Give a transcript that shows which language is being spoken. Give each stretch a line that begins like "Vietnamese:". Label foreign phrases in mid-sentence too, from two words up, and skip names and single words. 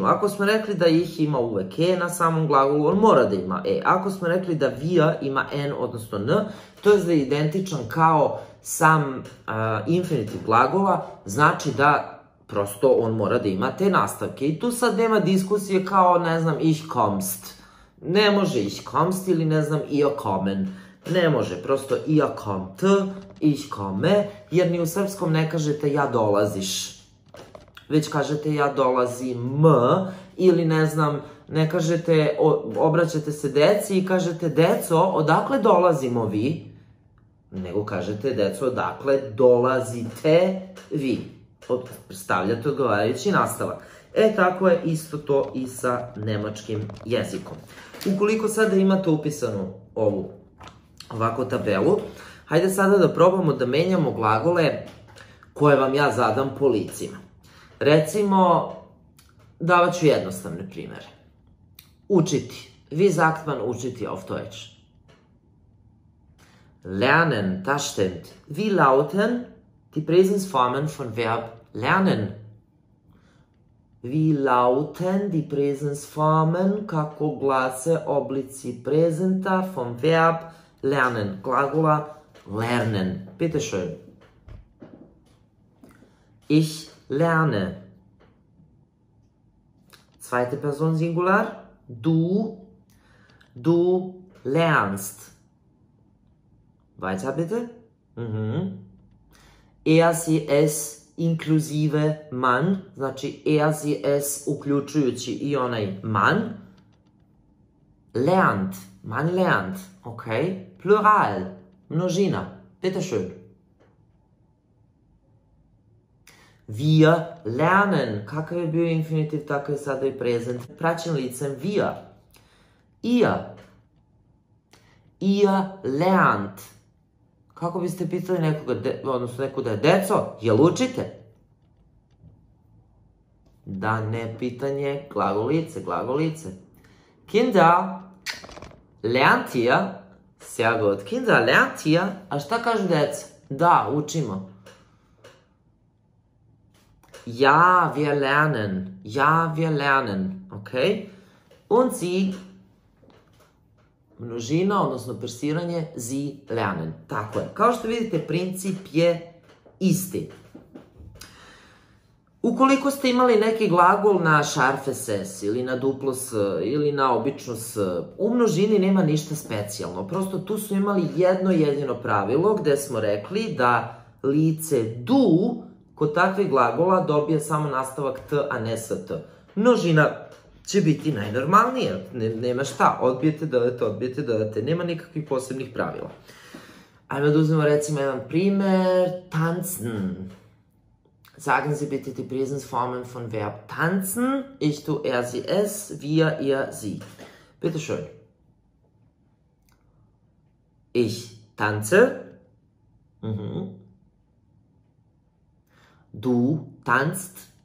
Serbian: Ako smo rekli da ih ima uvek na samom glagolu, on mora da ima Ako smo rekli da via ima n, odnosno n, to je da je identičan kao sam infinitiv glagola, znači da prosto on mora da ima te nastavke. I tu sad nema diskusije kao, ne znam,
German: ich kommst.
Serbian: Ne može
German: ich kommst
Serbian: ili, ne znam,
German: ihr kommen.
Serbian: Ne može, prosto
German: ihr kommt, ich komme,
Serbian: jer ni u srpskom ne kažete ja dolaziš. Već kažete ja dolazim ili ne znam, ne kažete, obraćate se deci i kažete deco, odakle dolazimo vi? Nego kažete deco, odakle dolazite vi? Stavljate odgovarajući nastavak. Tako je isto to i sa nemačkim jezikom. Ukoliko sada imate upisanu ovu ovako tabelu, hajde sada da probamo da menjamo glagole koje vam ja zadam po licima. Recimo, davat ću jednostavne primere. Učiti.
German: Wie sagt man učiti auf Deutsch? Lernen, das stimmt. Wie lauten die Präsensformen von Verb lernen? Wie lauten die Präsensformen,
Serbian: kako glase oblici prezenta
German: von Verb lernen, glagola lernen. Bitte schön. Ich lerne. Zweite Person Singular, du lernst. Weiter bitte. Er, sie, es, inkluzive man, znači er, sie, es,
Serbian: uključujući i onaj
German: man, lernt, man lernt, ok? Plural, množina, bitte schön. Wir lernen,
Serbian: kakav je bio infinitiv, tako je sada i prezent, praćen licem wir.
German: Ihr lernt.
Serbian: Kako biste pitali nekoga, odnosno neku da je deco, jel učite? Da, ne, pitanje, glagolice.
German: Kinder, lernt ihr? Sehr gut. Kinder, lernt ihr?
Serbian: A šta kažu deca? Da, učimo.
German: Ja, wir lernen. Ok? Und sie,
Serbian: množina, odnosno persiranje,
German: sie lernen.
Serbian: Tako je. Kao što vidite, princip je isti. Ukoliko ste imali neki glagol na
German: šarfe ses,
Serbian: ili na duplo s, ili na obično s, u množini nema ništa specijalno. Prosto tu smo imali jedno jedino pravilo gde smo rekli da lice du kod takvih glagola dobije samo nastavak t, a ne st. Množina će biti najnormalnija. Nema šta, odbijete, dodate. Nema nikakvih posebnih pravila. Ajmo da uzmemo recimo jedan primer.
German: Tanzen. Sagen Sie bitte die Präsensformen von Verb tanzen. Ich, du, er, sie, es, wir, ihr, sie. Bitte schön. Ich tanze. Du tanzt.